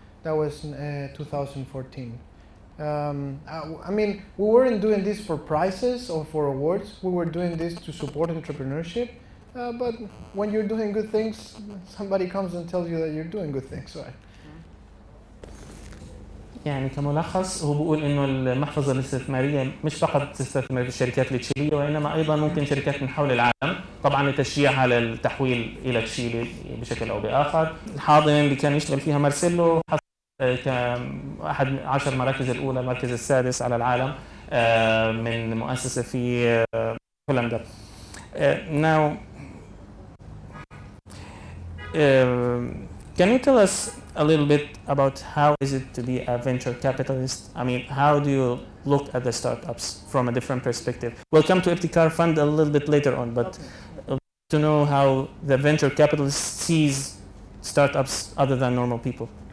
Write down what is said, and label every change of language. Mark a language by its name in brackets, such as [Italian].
[English] That was 2014. I mean, we weren't doing this for prizes or for awards. We were doing this to support entrepreneurship. But when you're doing good things, somebody comes and tells you that you're doing good things, right? [Arabic] يعني كملخص هو بيقول انه المحفظه الاستثماريه مش فقط تستثمر في الشركات التشيليه وانما ايضا ممكن شركات من حول العالم طبعا لتشجيعها للتحويل الى تشيلي بشكل او باخر. الحاضنه اللي كان يشتغل فيها مارسيلو كأحد 10 مراكز الاولى، المركز السادس على العالم من مؤسسه في هولندا. [English] Now, can you tell us a little bit about how is it to be a venture capitalist? I mean, how do you look at the startups from a different perspective? We'll come to Ibtikar Fund a little bit later on, but to know how the venture capitalist sees startups other than normal people.